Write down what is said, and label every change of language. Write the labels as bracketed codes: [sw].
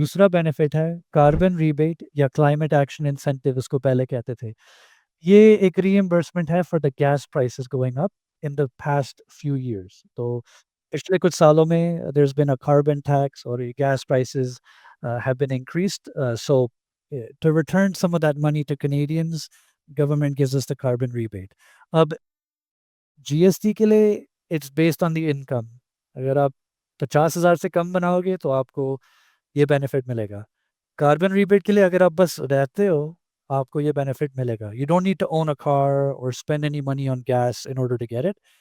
[hi] दूसरा बेनिफिट है carbon rebate या क्लाइमेट एक्शन इंसेंटिव उसको पहले कहते थे। ये एक रीइंबर्समेंट है [en] For the gas prices going up in the past few years. [hi] तो पिछले कुछ सालों में [en] There has been a carbon tax और ये gas prices have been increased. So to return some of that money to Canadians, government gives us the carbon rebate. अब GST के लिए it's based on the income. [hi] अगर आप 50,000 से कम बनाओगे तो आपको ये बेनिफिट मिलेगा। कार्बन रिबेट के लिए अगर आप बस रहते हो, आपको ये बेनिफिट मिलेगा। [en] You don't need to own a car और spend any money on gas in order to get it.